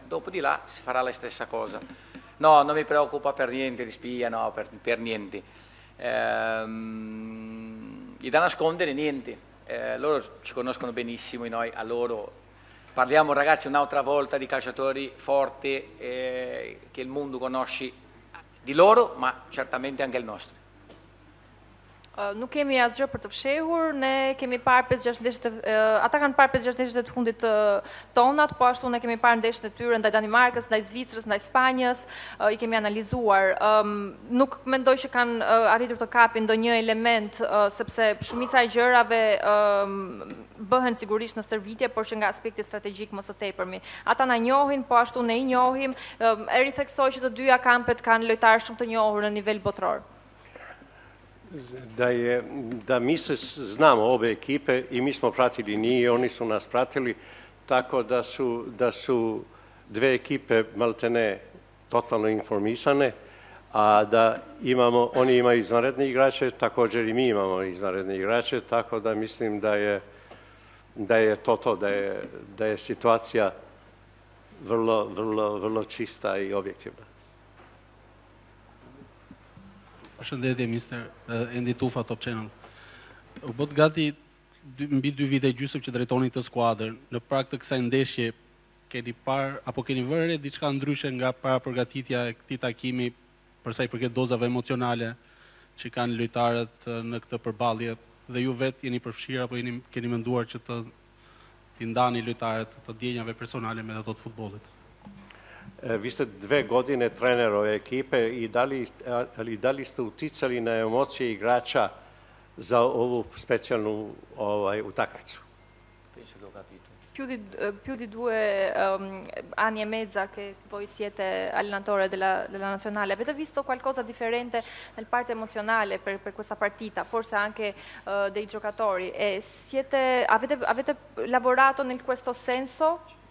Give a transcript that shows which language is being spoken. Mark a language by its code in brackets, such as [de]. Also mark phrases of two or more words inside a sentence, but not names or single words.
[it] Dopo di là si farà la stessa cosa. No, non mi preoccupa per niente di spia, no, per niente. Gli da nascondere niente. Loro ci conoscono benissimo e noi a loro. Parliamo, ragazzi, un'altra volta di calciatori forti che il mondo conosce di loro, ma certamente anche il nostro. [sq] Nuk kemi asgjë për të fshehur, ne kemi parë 5-6 ndeshjet, ata kanë parë 5-6 ndeshjet të fundit tonat, po ashtu ne kemi parë ndeshjet e tyre ndaj Danimarkës, ndaj Zvicrës, ndaj Spanjës, i kemi analizuar. Nuk mendoj që kanë arritur të kapin ndonjë element, sepse shumica e gjërave bëhen sigurisht në stërvitje, por që nga aspekti strategjik më së tepërmi. Ata na njohin, po ashtu ne i njohim, e ritheksoj që të dyja kampet kanë lojtarë shumë të njohur në nivel botror. [sr] Da mi se znamo obe ekipe i mi smo pratili njih i oni su nas pratili, tako da su dve ekipe maltene totalno informisane, a da oni imaju izvanredne igrače, također i mi imamo izvanredne igrače, tako da mislim da je to, da je situacija vrlo čista i objektivna. [sq] Përshëndetje, Mr. Endi Tufa, Top Channel. U bët gati mbi 2 vite gjysmë që drejtoni këtë skuadër. Në prag të kësaj ndeshje, keni parë apo keni vënë diçka ndryshe nga para përgatitja e këtij takimi për sa i përket dozave emocionale që kanë lojtarët në këtë përballje dhe ju vetë jeni përfshirë apo keni menduar që t'i ndani lojtarët të djenjave personale me ato të futbollit? [sr] Vi ste 2 godine trener ove ekipe i da li ste uticali na emocije igrača za ovu specijalnu utakmicu? [it] Penso che ho capito. più di due anni e mezza che voi siete allenatore della nazionale, avete visto qualcosa differente nel parte emozionale per questa partita, forse anche dei giocatori? E avete lavorato in questo senso?